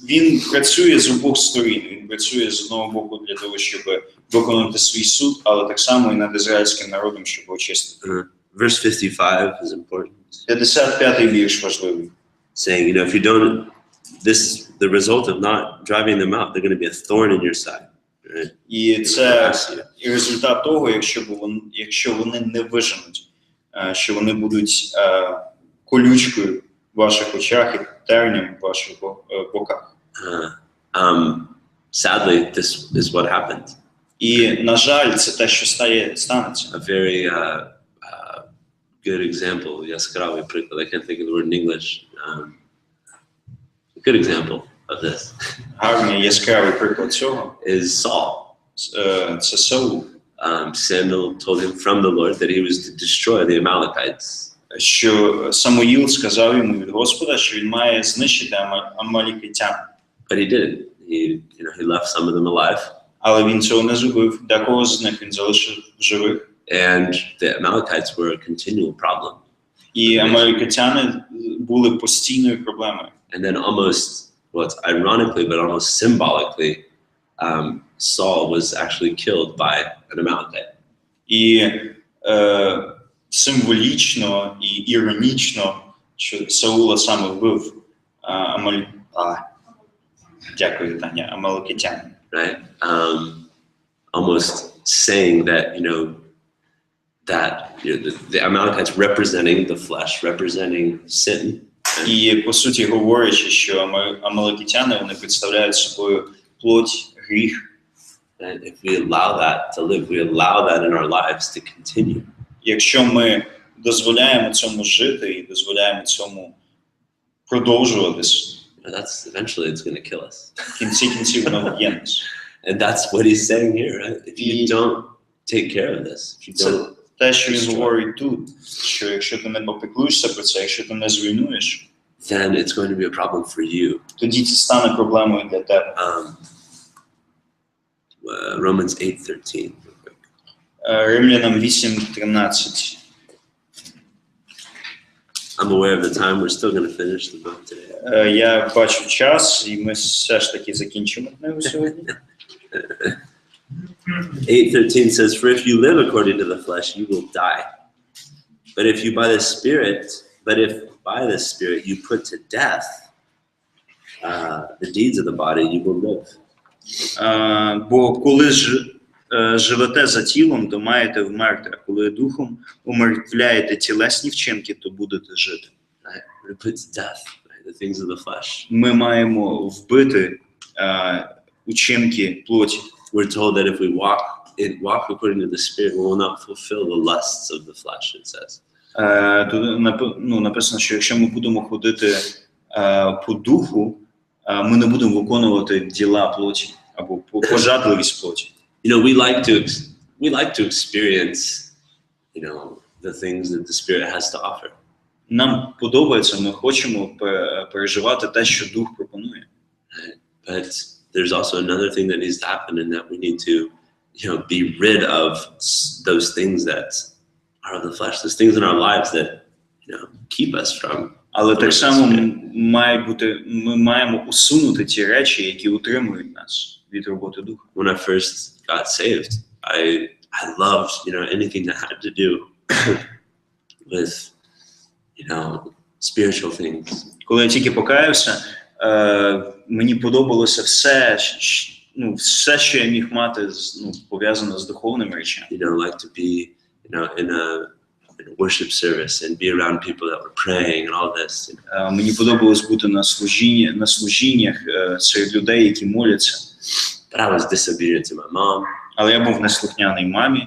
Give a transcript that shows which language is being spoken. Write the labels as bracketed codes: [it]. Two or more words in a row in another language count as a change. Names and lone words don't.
[uk] Він працює з обох сторін. Він працює з одного боку для того, щоб виконати свій суд, але так само і над ізраїльським народом, щоб очистити. [en] Verse 55 is important. [uk] 55-й вірш важливий. [en] Saying, if you don't, the result of not driving them out, they're going to be a thorn in your side. Right? [uk] І це і результат того, якщо вони не виженуть, що вони будуть колючкою в ваших очах і тернем в ваших боках. [en] Sadly, this is what happened. [uk] І, на жаль, це те, що станеться. [en] A very good example, [uk] яскравий приклад, [en] I can't think of the word in English. A good example of this. [uk] Гарний, яскравий приклад цього [en] is Saul. [uk] Це Саул. [en] Samuel told him from the Lord that he was to destroy the Amalekites. [uk] Що Самуїл сказав йому від Господа, що він має знищити амалікитян. [en] But he didn't. He left some of them alive. [uk] Але він цього не зробив. Декого з них він залишив живих. [en] And the Amalekites were a continual problem. [uk] І амалікитяни були постійною проблемою. [en] And then almost, ironically, but almost symbolically, Saul was actually killed by an Amalekite. [uk] І символічно і іронічно, що Саула саме вбив дякую, Таня, амаликитян. [en] Right? Almost saying that, the Amalekites representing the flesh, representing sin. [uk] І, по суті, говорячи, що амаликитяни, вони представляють собою плоть, гріх. [en] And if we allow that to live, we allow that in our lives to continue. [uk] Якщо ми дозволяємо цьому жити і дозволяємо цьому продовжуватись, [en] that's eventually it's going to kill us. [uk] В кінці кінців воно вб'є нас. [en] And that's what he's saying here, right? If you don't take care of this, if you don't. [uk] Те, що він говорить тут, що якщо ти не попіклуєшся про це, якщо ти не зруйнуєш, [en] then it's going to be a problem for you. [uk] Тоді це стане проблемою для тебе. [en] Romans 8:13. [uk] Римлянам 8:13. [en] I'm aware of the time. We're still going to finish the book today. [uk] Я бачу час, і ми все ж таки закінчимо книгу сьогодні. [en] 8:13 says, "For if you live according to the flesh, you will die. But if by the Spirit you put to death the deeds of the body, you will live." [uk] Бо коли живете за тілом, то маєте вмерти, а коли духом умертвляєте тілесні вчинки, то будете жити. [en] We put to death the things of the flesh. [uk] Ми маємо вбити учинки плоті. [en] We're told that if we walk according to the Spirit, we will not fulfill the lusts of the flesh, it says. [uk] Тут написано, що якщо ми будемо ходити по духу, ми не будемо виконувати діла плоті або пожадливість плоті. [en] We like to experience, the things that the Spirit has to offer. [uk] Нам подобається, ми хочемо переживати те, що дух пропонує. [en] But there's also another thing that needs to happen, and that we need to, be rid of those things that are of the flesh, those things in our lives that, keep us from. [uk] Але так само ми маємо усунути ті речі, які утримують нас від роботи духа. [en] When I first got saved, I loved, anything that had to do with, spiritual things. [uk] Коли я тільки покаявся, мені подобалося все, що я міг мати, пов'язано з духовними речами. [en] You know, like to be, in a worship service and be around people that were praying and all this. [uk] Мені подобалось бути на служіннях серед людей, які моляться. [en] But I was disobedient to my mom. [uk] Але я був неслухняний мамі.